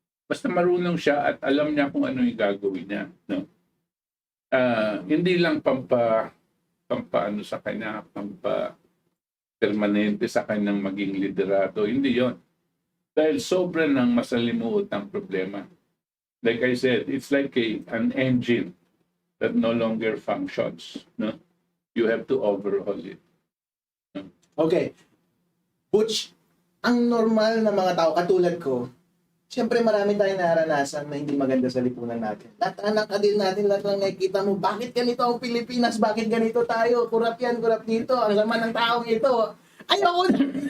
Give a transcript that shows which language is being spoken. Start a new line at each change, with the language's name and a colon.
Filipino: Basta marunong siya at alam niya kung ano yung gagawin niya, no? Hindi lang pampaano sa kanya, permanente sa kanyang maging liderato. Hindi yon. Dahil sobra ng masalimuot ang problema.
English: Like I said, it's like an engine that no longer functions. No? You have to overhaul it. No? Okay.
Filipino: Butch, ang normal na mga tao katulad ko, siyempre marami tayong naranasan na hindi maganda sa lipunan natin. Lahat ng kadil natin, lahat ng nakikita mo, bakit ganito ang Pilipinas? Bakit ganito tayo? Kurap yan, kurap dito. Ang sama ng taong ito. Ayoko na.